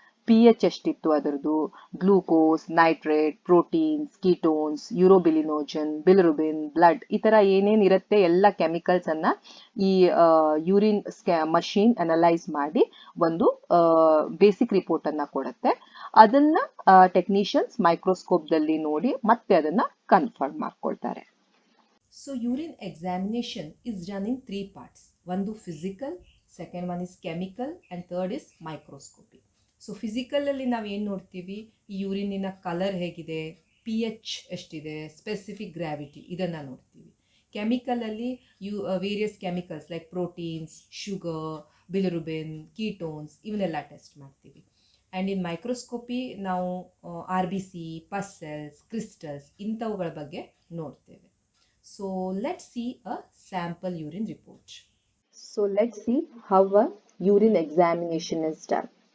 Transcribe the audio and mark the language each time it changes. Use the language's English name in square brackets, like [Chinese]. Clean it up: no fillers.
[Kannada] pH ಎಷ್ಟಿತ್ತು ಅದರದ್ದು, glucose, nitrate, proteins, ketones, urobilinogen, ಬಿಲಿರುಬಿನ್, blood, ಈ ತರ ಏನೇನ್ ಇರುತ್ತೆ ಎಲ್ಲ ಕೆಮಿಕಲ್ಸ್ ಅನ್ನ ಈ ಯೂರಿನ್ ಮಷೀನ್ ಅನಲೈಸ್ ಮಾಡಿ ಒಂದು ಬೇಸಿಕ್ ರಿಪೋರ್ಟ್ ಅನ್ನ ಕೊಡುತ್ತೆ. ಅದನ್ನ ಟೆಕ್ನಿಷಿಯನ್ಸ್ ಮೈಕ್ರೋಸ್ಕೋಪ್ ದಲ್ಲಿ ನೋಡಿ ಮತ್ತೆ ಅದನ್ನ ಕನ್ಫರ್ಮ್ ಮಾಡ್ಕೊಳ್ತಾರೆ. [English] So urine examination is done in 3 parts. One is physical, second one is chemical, and third is microscopy. [Kannada] So ಫಿಸಿಕಲಲ್ಲಿ ನಾವು ಏನು ನೋಡ್ತೀವಿ, ಈ ಯೂರಿನಿನ ಕಲರ್ ಹೇಗಿದೆ, pH ಎಷ್ಟಿದೆ, ಸ್ಪೆಸಿಫಿಕ್ ಗ್ರಾವಿಟಿ, ಇದನ್ನು ನೋಡ್ತೀವಿ. ಕೆಮಿಕಲಲ್ಲಿ various chemicals like proteins, sugar, ಬಿಲಿರುಬಿನ್, ketones ಇವನ್ನೆಲ್ಲ ಟೆಸ್ಟ್ ಮಾಡ್ತೀವಿ. [English] and in microscopy [Kannada] ನಾವು RBC, ಪಸ್ ಸೆಲ್ಸ್, ಕ್ರಿಸ್ಟಲ್ಸ್ ಇಂಥವುಗಳ ಬಗ್ಗೆ ನೋಡ್ತೇವೆ. [English] So let's see a sample urine report. So let's see how a urine examination is done.